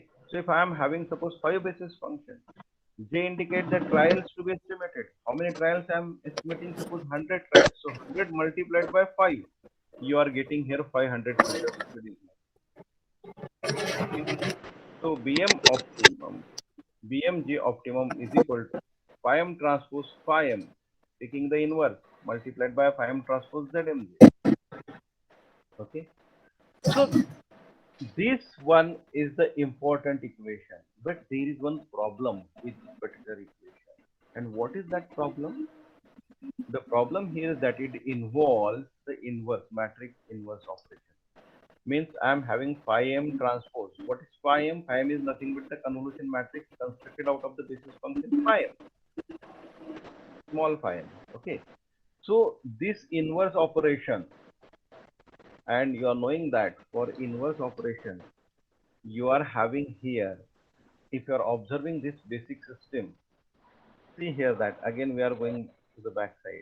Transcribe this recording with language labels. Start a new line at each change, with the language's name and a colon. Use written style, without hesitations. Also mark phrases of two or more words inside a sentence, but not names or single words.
English: So if I am having suppose 5 basis functions, J indicates the trials to be estimated. How many trials I am estimating? Suppose 100 trials. So 100 multiplied by 5, you are getting here 500 filters. Okay. So Bm optimum, Bmj optimum is equal to phi m transpose phi m, taking the inverse multiplied by phi m transpose Zmj. Okay. So this one is the important equation, but there is one problem with this particular equation. And what is that problem? The problem here is that it involves the inverse matrix inverse operation. Means I am having phi m transpose. What is phi m? Phi m is nothing but the convolution matrix constructed out of the basis function phi m, small phi m. Okay. So this inverse operation, and you are knowing that for inverse operation you are having here, if you are observing this basic system, see here that again we are going to the back side.